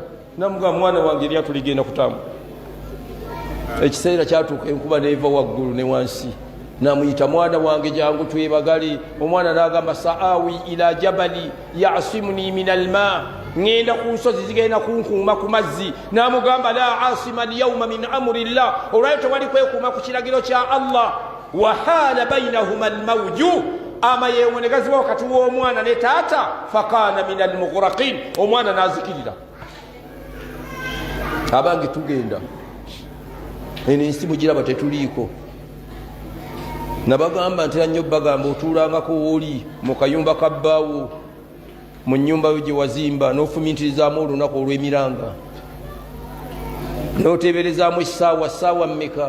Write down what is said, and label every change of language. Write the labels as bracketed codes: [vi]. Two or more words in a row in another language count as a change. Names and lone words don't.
[lg] Namugamba mwana wange eryato ligenda kutambula. Ekiseera kyatuuka enkuba neeva waggulu ne wansi. Namuyita mwana wange jangu twebagale. Omwana n'agamba [ar] سآوي إلى جبل يعصمني من الماء, [lg] ngenda ku nsozi zigenda kunkuuma ku mazzi. N'amugamba [ar] لا عاصم اليوم من أمر الله, [lg] olwaleero tewali kwekuuma ku kiragiro kya Allah. [ar] وحال بينهما الموج, [lg] amayengo ne gaziba wakati w'omwana ne taata. [ar] فكان من المغرقين, [lg] omwana n'azikirira. Abange tugenda eno ensi mugiraba tetuliiko. Nabagamba ntera nnyo bagamba otuulangako wooli mu kayumba ka bbaawo mu nnyumba yo gye wazimba n'ofumiitirizaamu olunaku olw'emiranga n'oteeberezaamu essaawa mmeka?